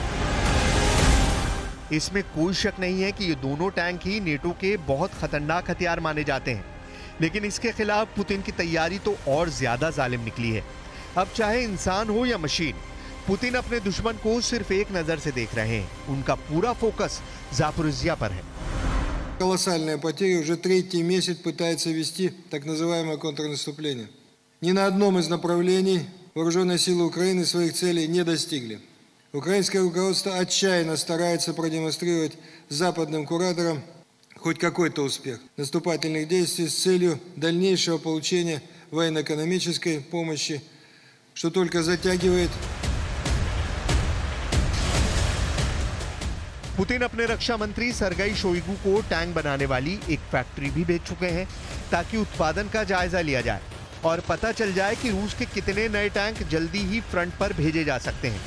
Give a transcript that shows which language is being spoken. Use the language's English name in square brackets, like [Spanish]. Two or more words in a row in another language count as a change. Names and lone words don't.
[Hindi] इसमें कोई शक नहीं है कि ये दोनों टैंक ही नेटो के बहुत खतरनाक हथियार माने जाते हैं, लेकिन इसके खिलाफ पुतिन की तैयारी तो और ज्यादा जालिम निकली है। अब चाहे इंसान हो या मशीन, पुतिन अपने दुश्मन को सिर्फ एक नजर से देख रहे हैं। उनका पूरा फोकस ज़ापोरिज्जिया पर है। [Russian] Колоссальные потери, уже третий месяц пытается вести так называемое контрнаступление. Ни на одном из направлений вооруженные силы Украины своих целей не достигли. Украинское руководство отчаянно старается продемонстрировать западным кураторам хоть какой-то успех наступательных действий с целью дальнейшего получения военно-экономической помощи, что только затягивает. [Hindi] पुतिन अपने रक्षा मंत्री सर्गेई शोइगु को टैंक बनाने वाली एक फैक्ट्री भी भेज चुके हैं ताकि उत्पादन का जायजा लिया जाए और पता चल जाए कि रूस के कितने नए टैंक जल्दी ही फ्रंट पर भेजे जा सकते हैं।